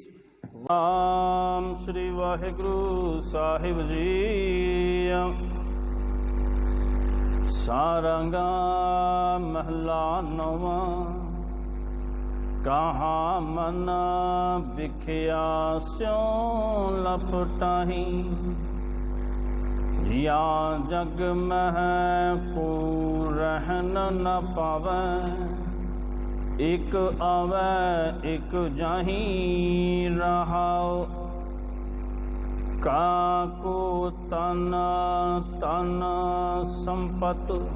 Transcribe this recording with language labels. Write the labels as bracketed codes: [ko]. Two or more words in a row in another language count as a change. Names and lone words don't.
[pa] ਵਾਮ ਸ੍ਰੀ ਵਾਹਿਗੁਰੂ ਸਾਹਿਬ ਜੀ। ਸਾਰੰਗਾ ਮਹਲਾ ਨੌਵਾਂ। ਕਹਾ ਮਨ ਵਿਖਿਆ ਸਿਉ ਲਪਟਾਹੀ। ਯਾ ਜਗ ਮਹ ਕੋ ਰਹਨ ਨ ਪਾਵੈ। ਏਕ ਆਵੈ ਏਕ ਜਾਹੀ ਰਹਾਓ। ਕਾਕੋ ਤਨ ਤਨ ਸੰਪਤ।